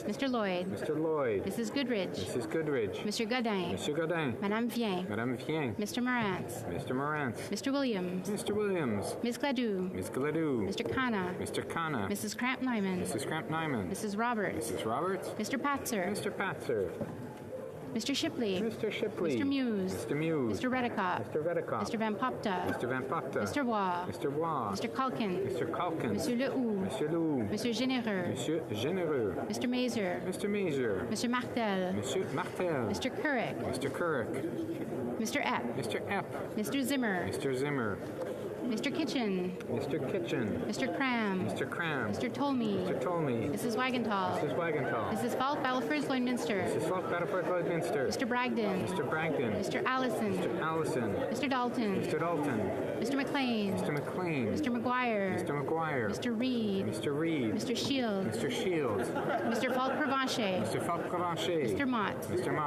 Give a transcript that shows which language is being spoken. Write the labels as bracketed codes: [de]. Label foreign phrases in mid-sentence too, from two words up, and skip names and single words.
[en] Mr. Lloyd. Mr. Lloyd. Mrs. Goodridge. Mrs. Goodridge. Mr. Godin. Mr. Godin. Madame Vien. Madame Vien. Mr. Morantz. Mr. Morantz. Mr. Williams. Mr. Williams. Ms. Gladue. Ms. Gladue. Mr. Kana. Mr. Kana. Mrs. Cramp-Nyman. Mrs. Cramp-Nyman. Mrs. Roberts. Mrs. Roberts. Mr. Patzer. Mr. Patzer. Mr. Shipley. Mr. Shipley. Mr. Muse. Mr. Muse. Mr. Redicott. Mr. Redicott. Mr. Van Popta. Mr. Van Popta. Mr. Waugh. Mr. Waugh. Mr. Culkin. Mr. Culkin. Monsieur Lehoux. Monsieur Lehoux. Monsieur Généreux. Monsieur Généreux. Mr. Mazer. Mr. Mazer. Mr. Martel. Monsieur Martel. Mr. Couric. Mr. Couric. Mr. Epp. Mr. Epp. Mr. Zimmer. Mr. Zimmer. Mr. Kitchen. Mr. Kitchen. Mr. Cram. Mr. Cram. Mr. Tolmie. Mr. Tolmie. Mrs. Wagenthal. Mrs. Wagenthal. Mrs. Falk, Battleford, Lloydminster. Mrs. Falk, Battleford, Lloydminster. Mr. Bragdon. Mr. Bragdon. Mr. Allison. Mr. Allison. Mr. Dalton. Mr. Dalton. Mr. McLean. Mr. McLean. Mr. McGuire. Mr. McGuire. Mr. Reed. Mr. Reed. Mr. Shields. Mr. Shields. Mr. Falk Provencher. Mr. Falk Provencher. Mr. Mott. Mr. Mott.